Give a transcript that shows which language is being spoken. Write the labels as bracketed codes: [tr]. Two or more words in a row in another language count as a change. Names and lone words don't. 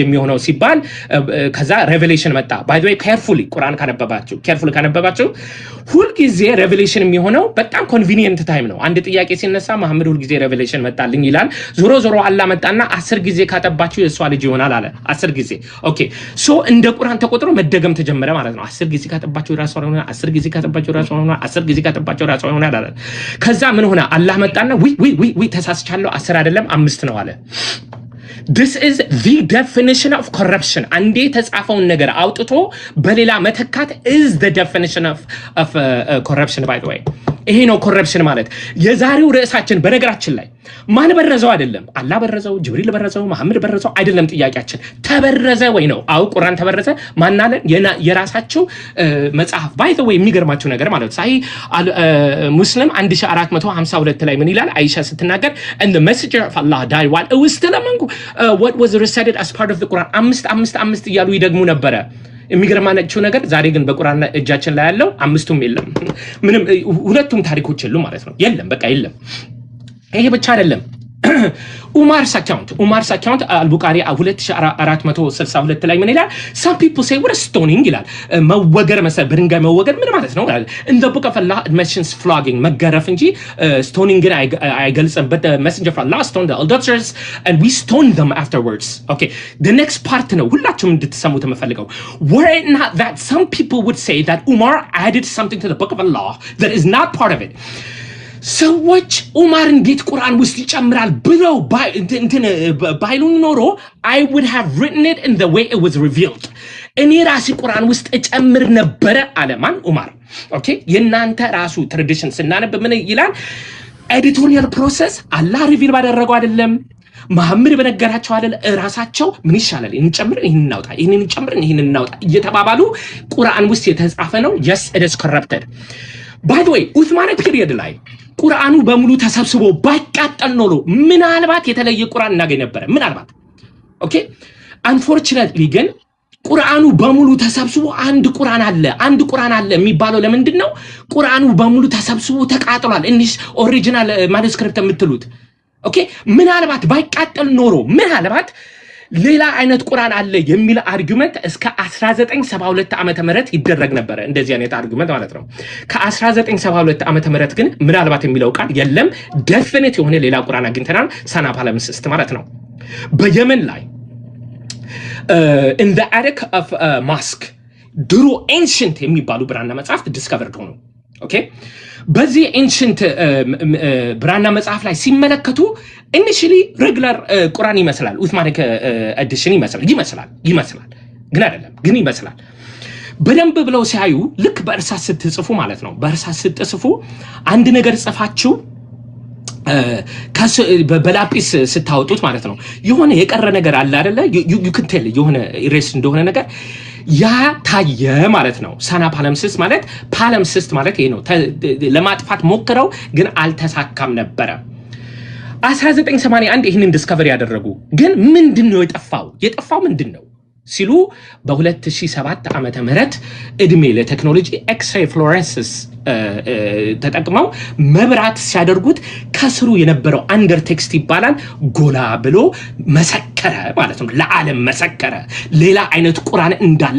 [am] የሚሆነው ሲባል ከዛ ሬቨሌሽን መጣ። [en] by the way carefully [am] ቁርአን ካነበባችሁ ሁሉ ጊዜ ሬቨሌሽን የሚሆነው በጣም [en] convenient time [am] ነው። አንድ ጥያቄ ሲነሳ መሐመድ ሁሉ ጊዜ ሬቨሌሽን መጣልኝ ይላል። ዞሮ አላህ መጣና 10 ጊዜ ካጠባችሁ የሷ ልጅ ይሆናል አለ። 10 ጊዜ [en] okay so [am] እንደ ቁርአን ተቆጥሮ መደገም ተጀመረ ማለት ነው። 10 ጊዜ ካጠባችሁ ራሷ ሆነ 10 ጊዜ ካጠባችሁ ራሷ ሆነ 10 ጊዜ ካጠባችሁ ራሷ ሆነ አለ። ከዛ ምን ሆነ? አላህ መጣና ዊ ተሳስቻለሁ 10 አይደለም 5 ነው አለ። [en] This is the definition of corruption. [am] አንዴ ተጻፈውን ነገር አውጥቶ በሌላ መተካት [en] is the definition of corruption by the way። [am] ይሄ ነው ኮረፕሽን ማለት። የዛሬው ርዕሳችን በነገራችን ላይ ማን በረዘው አይደለም። አላህ በረዘው፣ ጅብሪል በረዘው፣ መሐመድ በረዘው አይደለም ጥያቄያችን። ተበረዘ ወይ ነው። አው ቁርአን ተበረዘ ማናለ የራሳቸው መጽሐፍ [en] by the way [am] የሚገርማቸው ነገር ማለት ሳሂህ ሙስሊም 1452 ላይ ምን ይላል? አይሻ ስትናገር [en] and the messenger of Allah died while it was still among what was recited as part of the Quran [am] 5 እያሉ ይደግሙ ነበረ። የሚገርማችሁ ነገር ዛሬ ግን በቁርአን እጃችን ላይ ያለው 5ቱም የለም። ምንም ሁለቱም ታሪኮች የሉ ማለት ነው። የለም በቃ የለም። ይሄ ብቻ አይደለም። ኡማርስ አካውንት አልቡኻሪ 2462 ላይ ምን ይላል? [en] some people say what a stoning [am] ይላል። መወገር በድንጋይ መወገር ምን ማለት ነው? [en] in the book of Allah it mentions flogging [am] መገረፍ እንጂ [en] stoning [am] ግን አይገልጽም። [en] but the messenger of Allah stoned the adulterers and we stoned them afterwards. okay the next part [am] ነው ሁላችሁም እንድትሰሙት የምፈልገው። [en] were it not that some people would say that Umar added something to the book of Allah that is not part of it. [am] ሰዎች ኡማር እንዴት ቁርአን ውስጥ ይጨምራል ብለው ባይሉን ኖሮ [en] I would have written it in the way it was revealed። [am] እኔ ራሴ ቁርአን ውስጥ እጨምር ነበረ አለማን ኡማር። ኦኬ የናንተ ራሱ ትራዲሽን ስናነብ ምን ይላል? [en] editorial process [am] አላህ ሪቪል ባደረገው አይደለም መሐመድ በነገራቸው አይደል ራሳቸው ምን ይሻላል እንጨምር ይሄን እናውጣ ይሄን እንጨምር ይሄን እናውጣ እየተባባሉ ቁርአን ውስጥ የተጻፈ ነው። [en] yes it is corrupted by the way Uthmanic period [am] ላይ ቁርአኑ በሙሉ ተሰብስቦ ባይቃጠል ኖሮ ምናልባት የተለየ ቁርአን እናገኝ ነበር ምናልባት። [en] okay unfortunately [am] ግን ቁርአኑ በሙሉ ተሰብስቦ አንድ ቁርአን አለ የሚባለው ለምንድን ነው? ቁርአኑ በሙሉ ተሰብስቦ ተቃጥሏል። እንዲህ [en] original manuscript [am] የምትሉት ኦኬ ምናልባት ባይቃጠል ኖሮ ምናልባት ሌላ አይነት ቁርአን አለ የሚል አርጊውመንት እስከ 1972 ዓመተ ምህረት ይደረግ ነበር። እንደዚህ አይነት አርጊውመንት ማለት ነው። ከ1972 ዓመተ ምህረት ግን ምናልባት የሚለው ቃል የለም ዴፊኒት የሆነ ሌላ ቁርአን አግኝተናል። ሰና ፓለምስስት ማለት ነው። በየመን ላይ [en] in the attic of mosque [am] ድሮ ኤንሽንት የሚባሉ ብራና መጽሐፍት ዲስከቨርድ ሆኑ። ኦኬ በዚህ ኤንሽንት ብራና መጽሐፍ ላይ ሲመለከቱ [en] initially regular [am] ቁርአን ይመስላል [en] Uthmanic edition [am] ይመስላል ግን አይደለም ግን ይመስላል። በደንብ ብለው ሲያዩ ልክ በእርሳስ ስትጽፉ ማለት ነው በእርሳስ ስትጽፉ አንድ ነገር ጽፋችሁ በላጲስ ስታወጡት ማለት ነው የሆነ የቀረ ነገር አለ አይደለ [en] you can tell [am] የሆነ ኢሬስ እንደሆነ ነገር ያ ታየ ማለት ነው። ሰና ፓለምስስት ማለት ፓለምስስት ማለት ይሄ ነው። ለማጥፋት ሞክረው ግን አልተሳካም ነበረ። 1981 ይህንን ዲስከቨሪ ያደረጉ ግን ምንድነው የጠፋው ምንድነው ሲሉ በ2007 ዓመተ ምህረት እድሜ ለቴክኖሎጂ [en] X-ray fluorescence [am] ተጠቅመው መብራት ሲያደርጉት ከስሩ የነበረው [en] under text [am] ይባላል ጎላ ብሎ መሰከረ ማለት ነው። ለዓለም መሰከረ። ሌላ አይነት ቁርአን እንዳለ